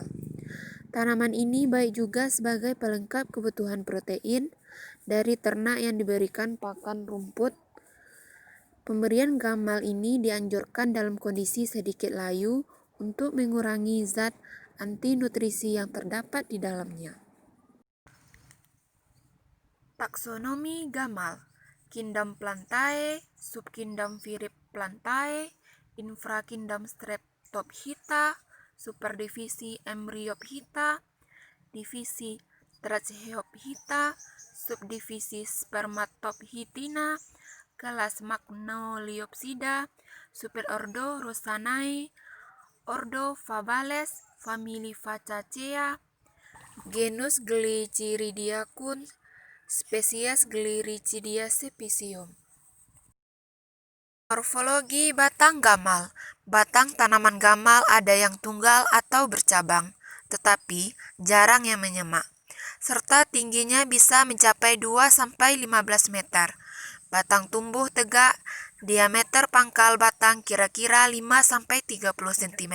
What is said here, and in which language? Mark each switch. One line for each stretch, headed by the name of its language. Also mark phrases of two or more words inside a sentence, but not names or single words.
Indonesian: Tanaman ini baik juga sebagai pelengkap kebutuhan protein dari ternak yang diberikan pakan rumput. Pemberian gamal ini dianjurkan dalam kondisi sedikit layu untuk mengurangi zat anti nutrisi yang terdapat di dalamnya. Taksonomi gamal: Kingdom Plantae, Subkingdom Viriplantae, Infrakingdom Streptophita, Superdivisi Embryophyta, Divisi Tracheophyta, Subdivisi Spermatophytina, kelas Magnoliopsida, Superordo Rosanae, Ordo Fabales, famili Faccacea, genus Glyceridiacum, spesies Glyricidia Sepicium. Morfologi batang gamal. Batang tanaman gamal ada yang tunggal atau bercabang, tetapi jarang yang menyemak, serta tingginya bisa mencapai 2-15 meter. Batang tumbuh tegak, diameter pangkal batang kira-kira 5-30 cm.